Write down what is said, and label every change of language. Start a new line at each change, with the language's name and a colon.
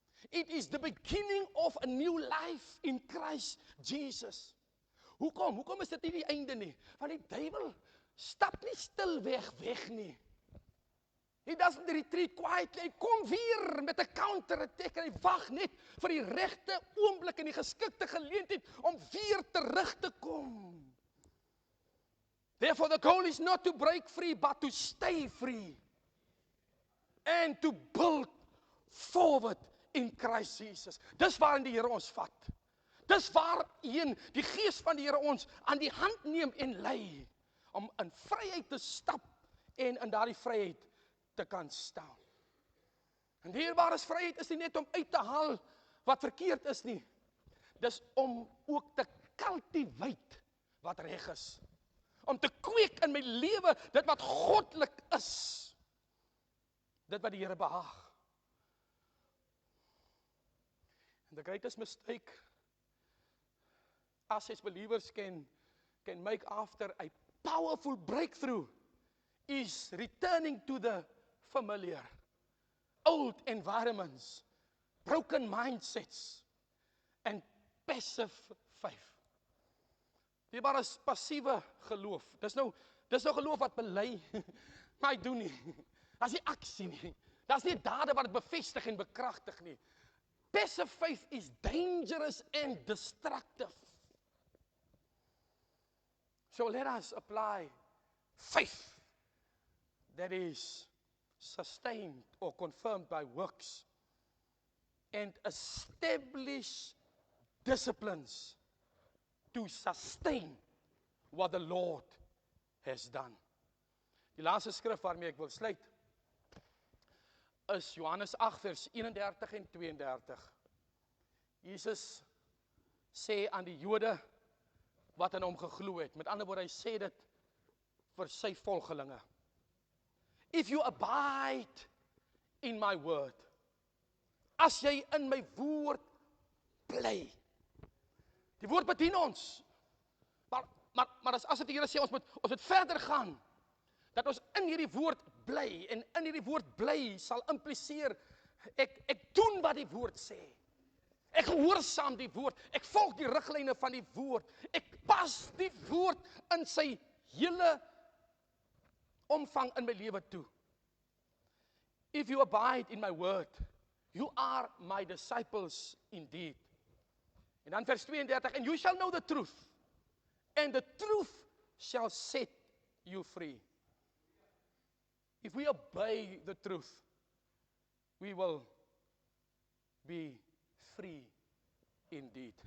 English: It is the beginning of a new life in Christ Jesus.
Afrikaans: Hoekom? Hoekom is dit nie die einde nie? Want die duiwel stap nie stil weg nie.
English: He doesn't retreat quietly.
Afrikaans: Hy kom weer met 'n counter-attack en hy wag net vir die regte oomblik en die geskikte geleentheid om weer terug te kom.
English: Therefore the goal is not to break free but to stay free and to build forward in Christ Jesus.
Afrikaans: Dis waarin die Here ons vat. Dis waarheen die Gees van die Here ons aan die hand neem en lei om in vryheid te stap en in daardie vryheid te kan staan. En dierbare vryheid is nie net om uit te haal wat verkeerd is nie. Dis om ook te cultivate wat reg is. Om te kweek in my lewe dit wat goddelik is. Dit wat die Here behaag.
English: And the greatest mistake us as believers can make after a powerful breakthrough is returning to the familiar, old environments, broken mindsets, and passive faith.
Afrikaans: Dit is passiewe geloof. Dis nou geloof wat bely, maar hy doen nie. Dis nie aksie nie. Dis nie dade wat dit bevestig en bekragtig nie.
English: Passive faith is dangerous and destructive. So let us apply faith that is sustained or confirmed by works and establish disciplines to sustain what the Lord has done.
Afrikaans: Die laaste skrif waarmee ek wil sluit is Johannes 8 vers 31 en 32. Jesus sê aan die Jode wat aan hom geglo het. Met ander woorde, hy sê dit vir sy volgelinge.
English: If you abide in my word,
Afrikaans: as jy in my woord bly. Die woord bedien ons. Maar as dit die Here sê ons moet verder gaan, dat ons in hierdie woord bly en in hierdie woord bly sal impliseer ek doen wat die woord sê. Ek gehoorsaam die woord, ek volg die riglyne van die woord, ek pas die woord in sy hele omvang in my lewe toe.
English: If you abide in my word, you are my disciples indeed.
Afrikaans: En dan vers 32,
English: and you shall know the truth, and the truth shall set you free. If we obey the truth, we will be free indeed.